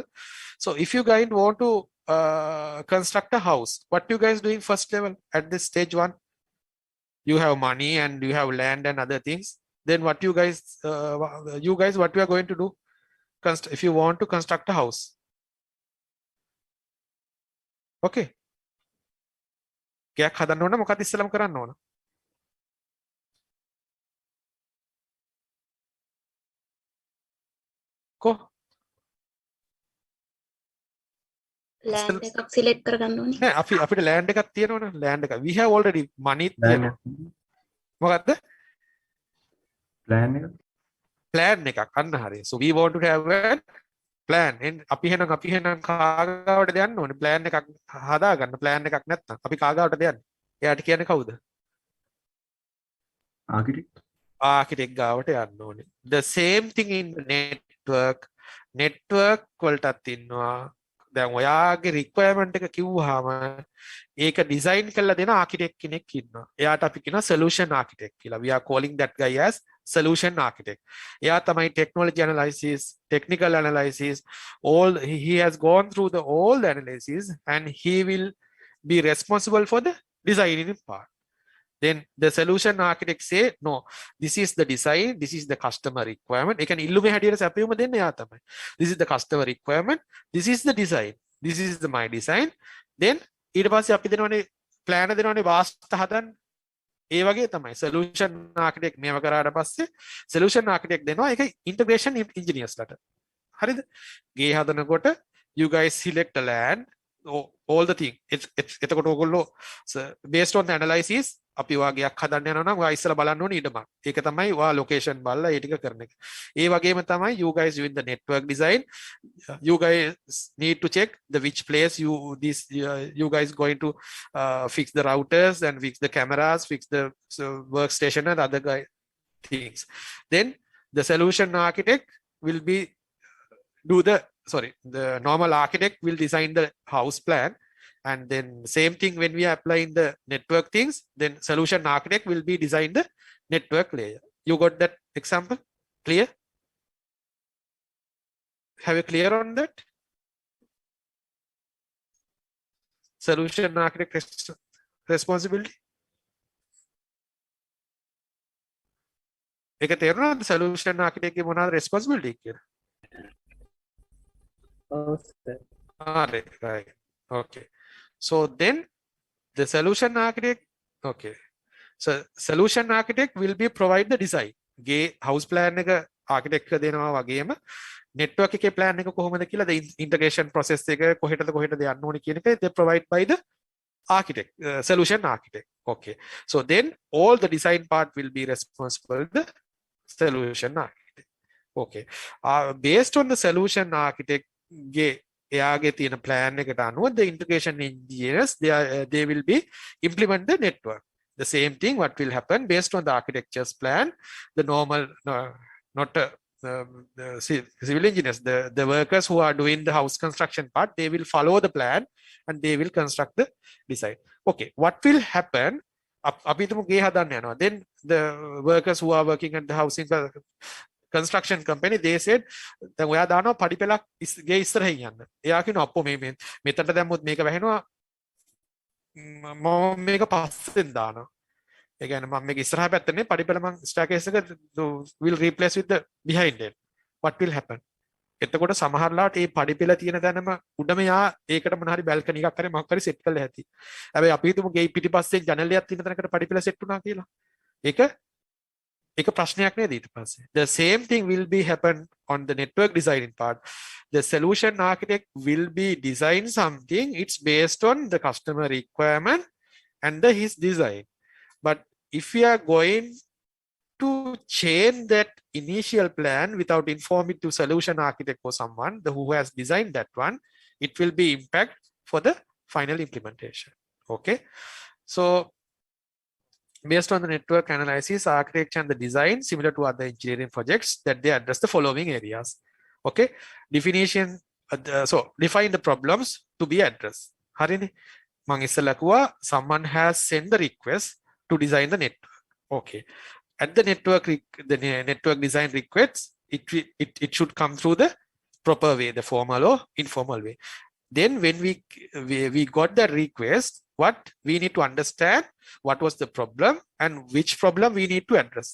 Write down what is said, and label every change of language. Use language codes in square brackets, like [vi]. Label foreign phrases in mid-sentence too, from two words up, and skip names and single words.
[en] So if you guys want to construct a house, what you guys doing first level at this stage 1? You have money and you have land and other things. Then what you guys what you are going to do if you want to construct a house? [si] Okay, ගයක් හදන්න ඕන මොකක්ද ඉස්සෙල්ලාම කරන්න ඕන? කො land එකක් select කරගන්න ඕනේ. නෑ අපිට land එකක් තියෙනවනේ. land එක [en] we have already money [si] තියෙනවා. මොකක්ද? plan එකක් අන්න හරිය. [en] So we want to have a plan. [si] අපි එහෙනම් කාගාවටද යන්න ඕනේ? plan එකක් හදාගන්න. plan එකක් නැත්නම් අපි කාගාවටද යන්නේ? එයාට කියන්නේ කවුද? architect ගාවට යන්න ඕනේ. [en] The same thing in network [si] වලටත් ඉන්නවා. දැන් ඔයාගේ requirement එක කිව්වහම ඒක design කරලා දෙන architect කෙනෙක් ඉන්නවා. එයාට අපි කියනවා [en] solution architect [si] කියලා. [en] We are calling that guy as solution architect. [si] එයා තමයි [en] technology analysis, technical analysis, he has gone through all the analysis and he will be responsible for the designing part. Then the solution architect say, no, this is the design, this is the customer requirement. They can illume [si] හැටියට සැපයුම දෙන්න එයා තමයි. [en] This is the customer requirement, this is the design, this is my design. [si] Then ඊට පස්සේ අපි දෙනවනේ plan දෙනවනේ වාස්තු හදන්න. ඒ වගේ තමයි [en] solution architect [si] මේව කරාට පස්සේ [en] solution architect [si] දෙනවා ඒක [en] integration engineers [si] ලට. හරිද? ගේ හදනකොට [en] you guys select a land, all the thing. [si] එතකොට ඔයගොල්ලෝ [en] based on the analysis [si] අපි වාගයක් හදන්න යනවා නම් ඔයා ඉස්සලා බලන්න ඕනේ ඊටම. ඒක තමයි ඔයා location බලලා ඒ ටික කරන එක. ඒ වගේම තමයි [en] you guys doing the network design. You guys need to check the which place you guys going to fix the routers and fix the cameras, fix the workstation and other things. Then the solution architect will be the normal architect will design the house plan. And then same thing when we are applying the network things, then solution architect will be design the network layer. You got that example? Clear? Have you clear on that? Solution architect responsibility? [si] ඒක තේරුණාද [en] solution architect [si] ගේ මොනවාද responsibility කියලා? [en] Right. Okay. So then the solution architect, okay. So solution architect will be provide the design. [si] ගේ [en] house plan [si] එක architect එක දෙනවා වගේම network එකේ plan එක කොහොමද කියලා [en] the integration process [si] එක කොහෙටද යන්න ඕනේ කියන එක [en] they provide by the architect, solution architect. Okay. So then all the design part will be responsible the solution architect. Okay. Based on the solution architect [si] එයාගේ තියෙන plan එකට අනුව [en] the integration engineers they will be implement the network. The same thing what will happen based on the architecture's plan, the normal not the civil engineers, the workers who are doing the house construction part, they will follow the plan and they will construct the design. Okay, what will happen? [si] අපි හිතමු ගේ හදන්න යනවා. [en] Then the workers who are working at the housing construction company, they said [si] දැන් ඔයා දානවා පඩි පෙලක් ගේ ඉස්සරහින් යන්න. එයා කියනවා අප්පෝ මේ මෙතනට දැම්මොත් මේක වැහෙනවා මම මේක පස්සෙන් දානවා. ඒ කියන්නේ මම මේක ඉස්සරහා පැත්තනේ පඩි පෙල මම staircase එක [en] will replace with the behind it. What will happen? [si] එතකොට සමහරලාට මේ පඩි පෙල තියෙන තැනම උඩම යා ඒකට මොන හරි බැල්කනි එකක් හරි මොකක් හරි සෙට් කරලා ඇති. හැබැයි අපි හිතමු ගේ පිටිපස්සෙන් ජනලයක් තියෙන තැනකට පඩි පෙල සෙට් වුණා කියලා. ඒක ප්‍රශ්නයක් නේද ඊට පස්සේ. [en] The same thing will be happen on the network designing part. The solution architect will be design something, it's based on the customer requirement and his design. But if we are going to change that initial plan without informing to solution architect or someone who has designed that one, it will be impact for the final implementation. Okay, so based on the network analysis, architecture and the design, similar to other engineering projects, that they address the following areas. Okay, definition. So define the problems to be addressed. [si] Harini, මං ඉස්සෙල්ලා කිව්වා [en] someone has sent the request to design the network. Okay, at the network design requests, it should come through the proper way, the formal or informal way. Then when we got the request, what we need to understand what was the problem and which problem we need to address.